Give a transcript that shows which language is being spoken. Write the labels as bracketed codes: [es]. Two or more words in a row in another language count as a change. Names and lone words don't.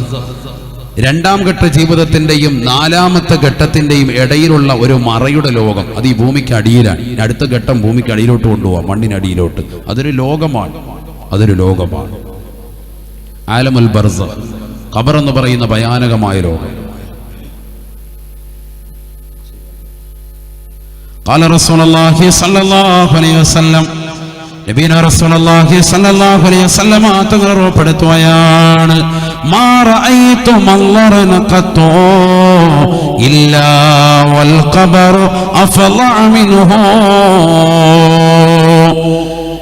[ml] 2ാം ഘട്ട ജീവിതത്തിന്റെയും 4ാമത്തെ ഘട്ടത്തിന്റെയും ഇടയിലുള്ള ഒരു മറയുടെ ലോകം. അത് ഈ ഭൂമിക്ക് അടിയിലാണ്. അടുത്ത ഘട്ടം ഭൂമിക്ക് അടിയിലോട്ട് കൊണ്ടുപോകാം, മണ്ണിനടിയിലോട്ട്. അതൊരു ലോകമാണ്, അതൊരു ലോകമാണ്. [ar] عالم البرزخ, [ml] ഖബർ എന്ന് പറയുന്ന ഭയാനകമായ ലോകം. [ar] قال رسول الله صلى الله عليه وسلم, نبينا رسول الله صلى الله عليه وسلم [ml] തങ്ങൾ ഉറപ്പെടുത്തുകയാണ്, [ar] ما رأيت منظرا قط إلا والقبر أفظع منه.